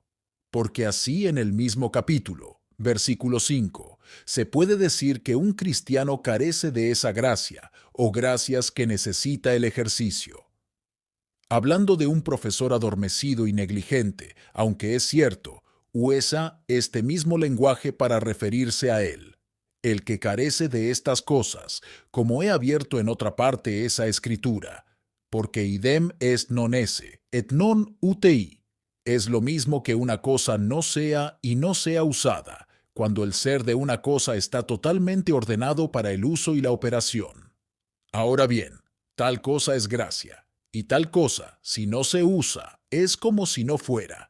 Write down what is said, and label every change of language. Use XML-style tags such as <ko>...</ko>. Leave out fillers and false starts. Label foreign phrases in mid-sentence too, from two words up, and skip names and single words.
<es>Porque así en el mismo capítulo, versículo 5, se puede decir que un cristiano carece de esa gracia o gracias que necesita el ejercicio. Hablando de un profesor adormecido y negligente, aunque es cierto, usa este mismo lenguaje para referirse a él. El que carece de estas cosas, como he abierto en otra parte esa escritura, porque</es> <la>idem est non esse, et non utei,</la> <es>es lo mismo que una cosa no sea y no sea usada, cuando el ser de una cosa está totalmente ordenado para el uso y la operación. Ahora bien, tal cosa es gracia, y tal cosa, si no se usa, es como si no fuera.</es>